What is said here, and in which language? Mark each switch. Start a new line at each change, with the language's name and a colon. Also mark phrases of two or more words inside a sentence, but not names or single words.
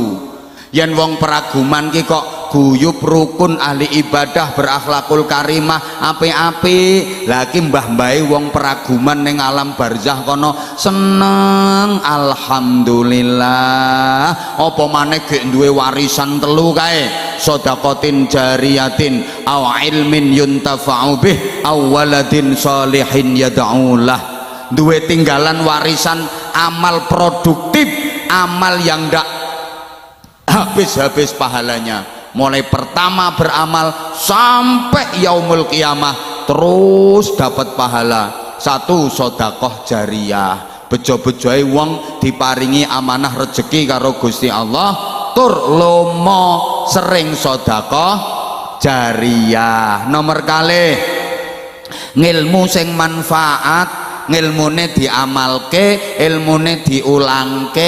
Javanese: Yen wong peraguman ki kok guyub rukun ahli ibadah berakhlakul karimah apik-apik, lha ki mbah-mbahe wong peraguman ning alam barzah kono seneng alhamdulillah. Apa maneh gek duwe warisan telu kae,
Arabic: صدقة جارية أو علم ينتفع به أو ولد صالح يدعو له.
Indonesian: Duwe tinggalan warisan amal produktif, amal yang ndak habis-habis pahalanya, mulai pertama beramal sampai
Arabic: يوم القيامة
Indonesian: terus dapat pahala. Satu,
Javanese: sedekah jariyah, bejo-bejoe wong diparingi amanah rezeki karo Gusti Allah, tur lomo sering sedekah jariyah. Nomor kalih, ngilmu sing manfaat, ngilmune diamalke, ilmune diulangke.